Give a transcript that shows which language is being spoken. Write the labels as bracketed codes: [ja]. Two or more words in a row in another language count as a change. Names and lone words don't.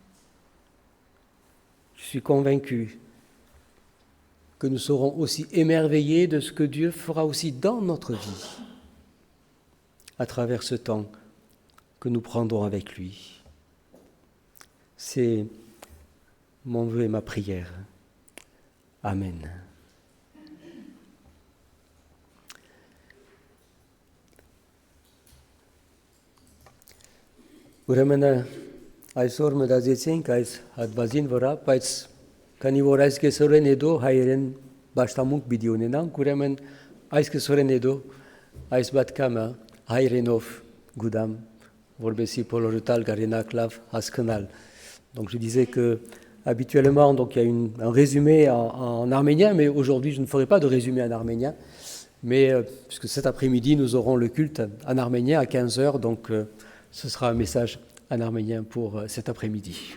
[fr] Je suis convaincu que nous serons aussi émerveillés de ce que Dieu fera aussi dans notre vie, à travers ce temps que nous prendrons avec lui. C'est mon vœu et ma prière. Amen. [hy] Ուրեմն այսօր մտածեցինք այս հատվածին վրա, բայց քանի որ այս կեսօրեն հետո հայերեն պաշտամունք պիտի ունենանք, ուրեմն այս կեսօրեն հետո այս պատկամը հայերենով գուտամ, որպեսզի բոլորը տալ կարենակ լավ հասկանալ. [fr] Donc je disais que habituellement donc il y a un résumé en arménien, mais aujourd'hui je ne ferai pas de résumé en arménien, mais puisque cet après-midi nous aurons le culte en arménien à 15h, donc ce sera un message en arménien pour cet après-midi.